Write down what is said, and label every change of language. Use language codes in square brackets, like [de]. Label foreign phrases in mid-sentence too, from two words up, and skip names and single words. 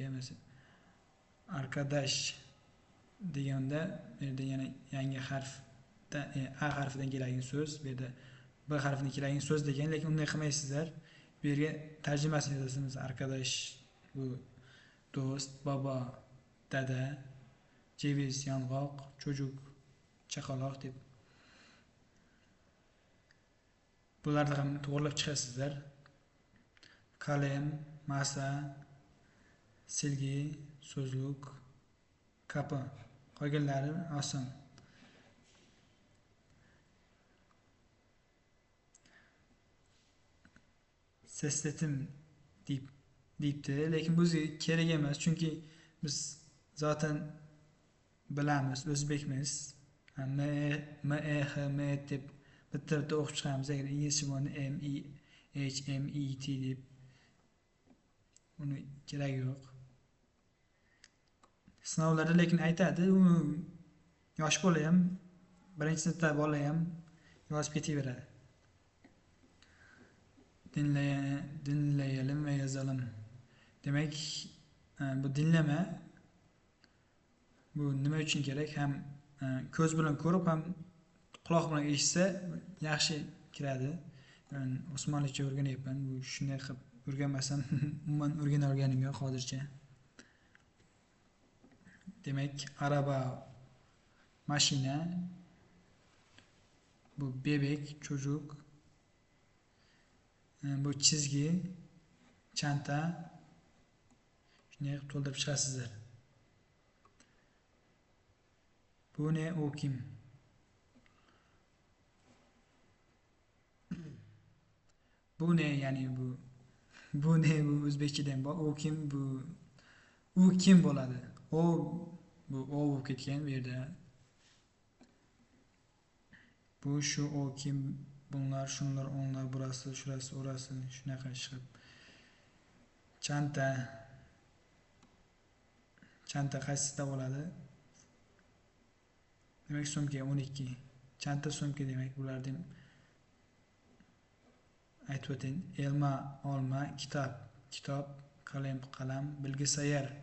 [uz] Masalan, arkadash deganda bu yerda yana yangi harfda a harfidan keladigan so'z, bu yerda b harfidan keladigan so'z degan, lekin unday qilmaysizlar. Bu yerga tarjimasini yozasiz. Arkadash bu do'st, baba, dada, ceviz, yong'oq, çocuk, chaqaloq deb. Bularni ham to'g'rilab chiqasizlar. Kalem, masa, silgi, so'zluk, kapı. Qolganlari oson. Sesletim deyipti, lekin bu kerak emas, chunki biz zaten bilamiz, o'zbekmiz. M, E, H, M deb bitta o'qib chiqamiz. Agar inglizcha bo'lganda M, E, H, M, E, T deb. Uni kerak yo'q. Sinovlarda lekin aytadi, u yosh bola ham, birinchi sinfda bola ham yozib ketaveradi. [tr] Dinlayalım ve yazalım. [uz] Demek bu dinleme bu nima uchun kerak? Ham ko'z bilan ko'rib, ham quloq bilan eshitsa yaxshi kiradi. Men Osmonlicha o'rganyapman. Bu shunday qilib o'rganmasam, umuman o'rganganim yo'q hozircha. Demek araba, mashina, bu bebek, çocuk, bu çizgi, çanta. Shunday qilib to'ldirib chiqasizlar. [tr] Bu ne, u kim? [uz] Bu ne, ya'ni bu ne, bu o'zbekchadan bor. U kim, u kim bo'ladi? O bu o bo'lib ketgan bu yerda. [tr] Bu shu o kim, bunlar, shunlar, onlar, burası, şurası, orası, [uz] shunaqa chiqib. Çanta qaysida bo'ladi? Demak, sumka 12. Çanta, sumka demak, bularni aytib o'ting. Elma, olma, kitob, qalam, bilgisayar.